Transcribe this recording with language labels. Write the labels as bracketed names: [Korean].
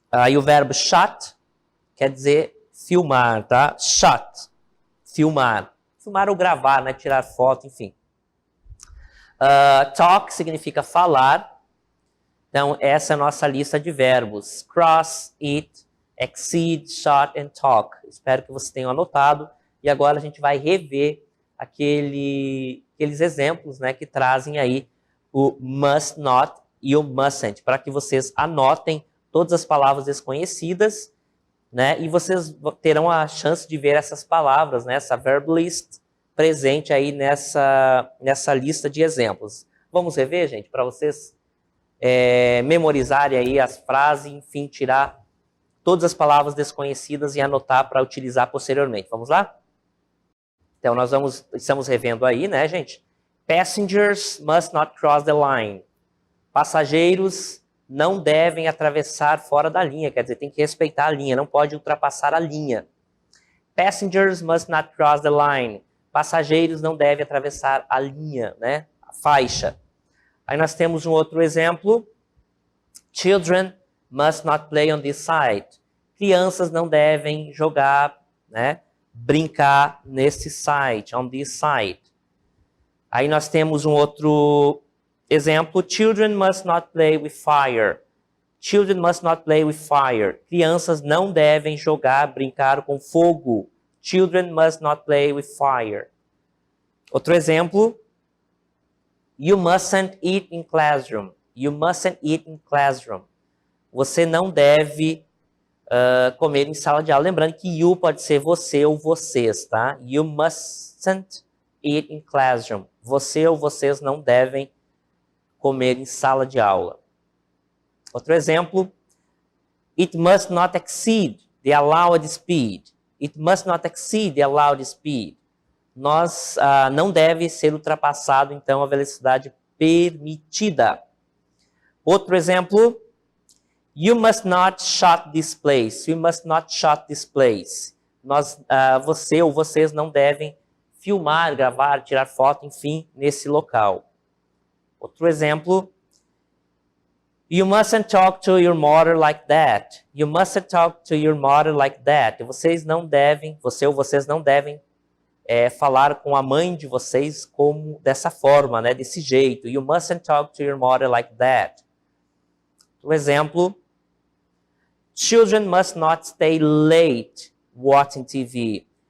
[Portuguese] E o verbo shut quer dizer filmar, tá? Shut, filmar. Filmar ou gravar, né? Tirar foto, enfim. Talk significa falar. Então, essa é a nossa lista de verbos. [English] Cross, eat, exceed, shut and talk. [Portuguese] Espero que vocês tenham anotado. E agora a gente vai rever aqueles exemplos, né, que trazem aí o must not e o mustn't, para que vocês anotem todas as palavras desconhecidas, né, e vocês terão a chance de ver essas palavras, né, essa verb list presente aí nessa lista de exemplos. Vamos rever, gente, para vocês memorizarem aí as frases, enfim, tirar todas as palavras desconhecidas e anotar para utilizar posteriormente. Vamos lá? Então, estamos revendo aí, né, gente? [English] Passengers must not cross the line. [Portuguese] Passageiros não devem atravessar fora da linha, quer dizer, tem que respeitar a linha, não pode ultrapassar a linha. [English] Passengers must not cross the line. [Portuguese] Passageiros não devem atravessar a linha, né, a faixa. Aí nós temos um outro exemplo. [English] Children must not play on this side. [Portuguese] Crianças não devem jogar, né, brincar nesse side, [English] on this side. [Portuguese] Aí nós temos um outro exemplo. [English] Children must not play with fire. Children must not play with fire. [Portuguese] Crianças não devem jogar, brincar com fogo. [English] Children must not play with fire. [Portuguese] Outro exemplo. [English] You mustn't eat in classroom. You mustn't eat in classroom. [Portuguese] Você não deve comer em sala de aula. Lembrando que you pode ser você ou vocês, tá? [English] You mustn't eat in classroom. [Portuguese] Você ou vocês não devem comer em sala de aula. Outro exemplo. [English] It must not exceed the allowed speed. It must not exceed the allowed speed. [Portuguese] Não deve ser ultrapassado, então, a velocidade permitida. Outro exemplo. [English] You must not shut this place. You must not shut this place. [Portuguese] Você ou vocês não devem filmar, gravar, tirar foto, enfim, nesse local. Outro exemplo. [English] You mustn't talk to your mother like that. You mustn't talk to your mother like that. [Portuguese] Você ou vocês não devem falar com a mãe de vocês dessa forma, né? Desse jeito. [English] You mustn't talk to your mother like that. [Portuguese] Outro exemplo. [English] Children must not stay late watching TV.